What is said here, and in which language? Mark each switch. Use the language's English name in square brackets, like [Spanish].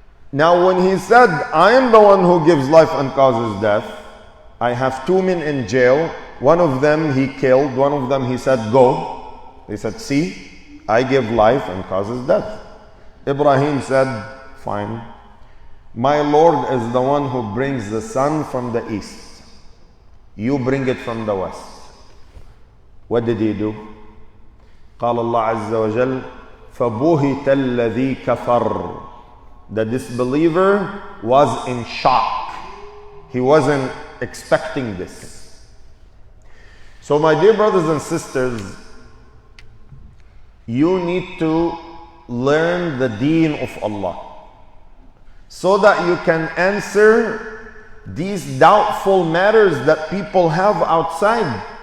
[English] Now when he said, I am the one who gives life and causes death, I have 2 men in jail, one of them he killed, one of them he said, go. He said, see, I give life and causes death. Ibrahim said, fine. My Lord is the one who brings the sun from the east. You bring it from the west. What did he do? [Arabic] قال الله عز وجل فبهت الذي كفر. [English] The disbeliever was in shock. He wasn't expecting this. So my dear brothers and sisters, you need to learn the deen of Allah so that you can answer these doubtful matters that people have outside.